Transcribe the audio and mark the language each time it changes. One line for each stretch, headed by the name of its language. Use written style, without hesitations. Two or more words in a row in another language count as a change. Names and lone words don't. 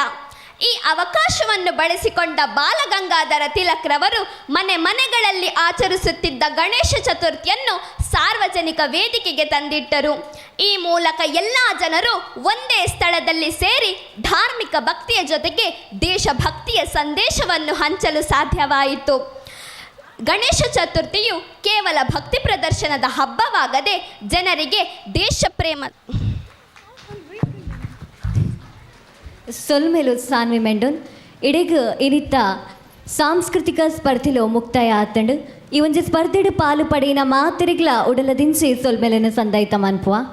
Kannada: ಈ ಅವಕಾಶವನ್ನು ಬಳಸಿಕೊಂಡ ಬಾಲಗಂಗಾಧರ ತಿಲಕ್ರವರು ಮನೆಗಳಲ್ಲಿ ಆಚರಿಸುತ್ತಿದ್ದ ಗಣೇಶ ಚತುರ್ಥಿಯನ್ನು ಸಾರ್ವಜನಿಕ ವೇದಿಕೆಗೆ ತಂದಿಟ್ಟರು. ಈ ಮೂಲಕ ಎಲ್ಲ ಜನರು ಒಂದೇ ಸ್ಥಳದಲ್ಲಿ ಸೇರಿ ಧಾರ್ಮಿಕ ಭಕ್ತಿಯ ಜೊತೆಗೆ ದೇಶಭಕ್ತಿಯ ಸಂದೇಶವನ್ನು ಹಂಚಲು ಸಾಧ್ಯವಾಯಿತು. ಗಣೇಶ ಚತುರ್ಥಿಯು ಕೇವಲ ಭಕ್ತಿ ಪ್ರದರ್ಶನದ ಹಬ್ಬವಾಗದೆ ಜನರಿಗೆ ದೇಶಪ್ರೇಮ
Tulu: ಸೊಲ್ಮೆಲು ಸಾನ್ವಿ ಮೆಂಡೋನ್ ಇಡೆಗ್ ಇನಿತ್ತ ಸಾಂಸ್ಕೃತಿಕ ಸ್ಪರ್ಧೆಲು ಮುಕ್ತಾಯ ಆತಂಡು ಈ ಒಂಜಿ ಸ್ಪರ್ಧೆಡು ಪಾಲು ಪಡೆಯಿನ ಮಾತಿರಿಗ್ಲ ಉಡಲದಿಂಚಿ ಸೊಲ್ಮೆಲಿನ ಸಂದಾಯಿತ ಮನ್ಪುವ